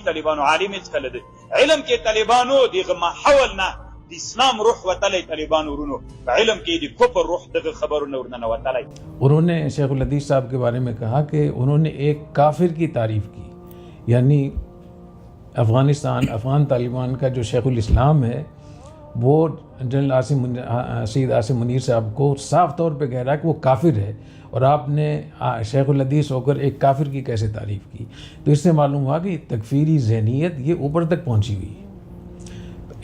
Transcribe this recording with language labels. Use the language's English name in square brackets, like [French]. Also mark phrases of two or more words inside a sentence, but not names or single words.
[Pashto] طالبانو عالم هیڅ کله دی علم کې طالبانو دغه ماحول نه د اسلام روح وتلی، طالبانو ورونو علم کې د کفر روح دغه خبرونه ورننه وتلی. [Urdu] انہوں نے شیخ الحدیث صاحب کے بارے میں کہا کہ انہوں نے ایک کافر کی تعریف کی، یعنی افغانستان افغان طالبان کا جو شیخ الاسلام ہے وہ جنرل سید عاصم منیر صاحب کو صاف طور پہ کہہ رہا ہے کہ وہ کافر ہے، اور آپ نے شیخ الحدیث ہو کر ایک کافر کی کیسے تعریف کی. تو اس سے معلوم ہوا کہ تکفیری ذہنیت یہ اوپر تک پہنچی ہوئی ہے.